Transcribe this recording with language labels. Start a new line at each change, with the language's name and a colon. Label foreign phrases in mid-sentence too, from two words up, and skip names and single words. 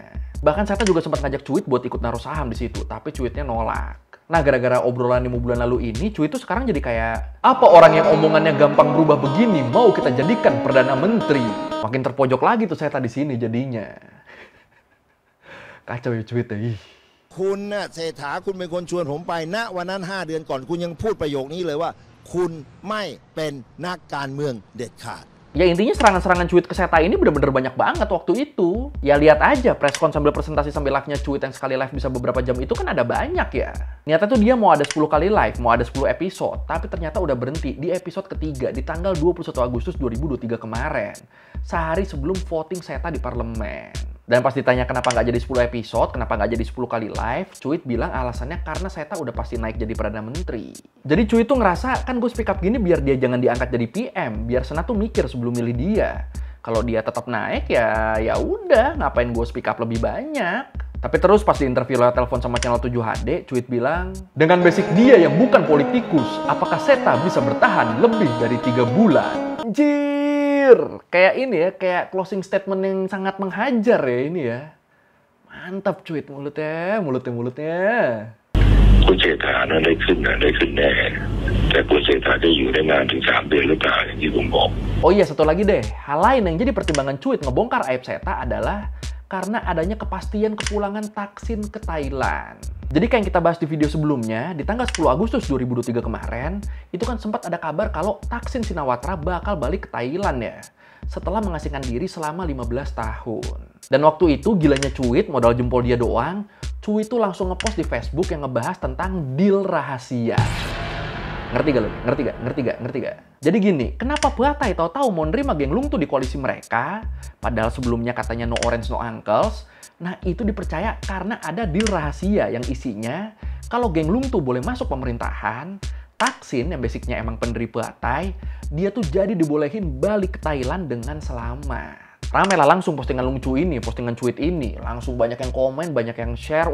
Indonesian: Bahkan Seta juga sempat ngajak cuit buat ikut naruh saham di situ, tapi cuitnya nolak. Nah, gara-gara obrolan 5 bulan lalu ini, cuit tuh sekarang jadi kayak, apa orang yang omongannya gampang berubah begini mau kita jadikan Perdana Menteri? Makin terpojok lagi tuh Seta di sini jadinya. Kacau ya cuit ya.
Thai: คุณน่ะเศรษฐาคุณเป็นคนชวนผมไปณวันนั้น5 เดือนก่อนคุณยังพูดประโยคนี้เลยว่าคุณไม่เป็นนักการเมืองเด็ดขาด
Indonesian: Ya intinya serangan-serangan cuit ke Seta ini bener-bener banyak banget waktu itu. Ya lihat aja preskon sambil presentasi sambil live-nya cuit yang sekali live bisa beberapa jam itu kan ada banyak ya. Niatnya tuh dia mau ada 10 kali live, mau ada 10 episode, tapi ternyata udah berhenti di episode ketiga di tanggal 21 Agustus 2023 kemarin. Sehari sebelum voting Seta di parlemen. Dan pas ditanya kenapa nggak jadi 10 episode, kenapa nggak jadi 10 kali live, cuit bilang alasannya karena Seta udah pasti naik jadi Perdana Menteri. Jadi cuit tuh ngerasa, kan gue
English: speak up
Indonesian: gini biar dia jangan diangkat jadi PM, biar Senat tuh mikir sebelum milih dia. Kalau dia tetap naik ya udah, ngapain gue
English: speak up
Indonesian: lebih banyak. Tapi terus pas diinterview lewat telepon sama channel 7 HD, cuit bilang, dengan basic dia yang bukan politikus, apakah Seta bisa bertahan lebih dari 3 bulan? Anjir, kayak ini ya, kayak
English: closing statement
Indonesian: yang sangat menghajar ya ini ya. Mantap cuit mulutnya.
Thai: คุณเศรษฐานั้นได้ขึ้นแน่แต่คุณเศรษฐาจะอยู่ได้นานถึง3 เดือนหรือเปล่าอย่างที่ผมบอก
Indonesian: Oh iya, satu lagi deh. Hal lain yang jadi pertimbangan cuit ngebongkar aib Seta adalah karena adanya kepastian kepulangan Thaksin ke Thailand. Jadi kayak yang kita bahas di video sebelumnya, di tanggal 10 Agustus 2023 kemarin, itu kan sempat ada kabar kalau Thaksin Shinawatra bakal balik ke Thailand ya. Setelah mengasingkan diri selama 15 tahun. Dan waktu itu gilanya cuit, modal jempol dia doang, cuit tuh langsung ngepost di Facebook yang ngebahas tentang deal rahasia. Ngerti gak lo? Ngerti gak? Jadi gini, kenapa Phatai tahu-tahu mau nerima geng Lung tuh di koalisi mereka, padahal sebelumnya katanya
English: no orange no uncles.
Indonesian: Nah itu dipercaya karena ada deal rahasia yang isinya kalau geng Lung tuh boleh masuk pemerintahan, Thaksin yang basicnya emang pendiri Phatai, dia tuh jadi dibolehin balik ke Thailand dengan selamat. Rame lah langsung postingan Lungcu ini, postingan cuit ini. Langsung banyak yang komen, banyak yang share.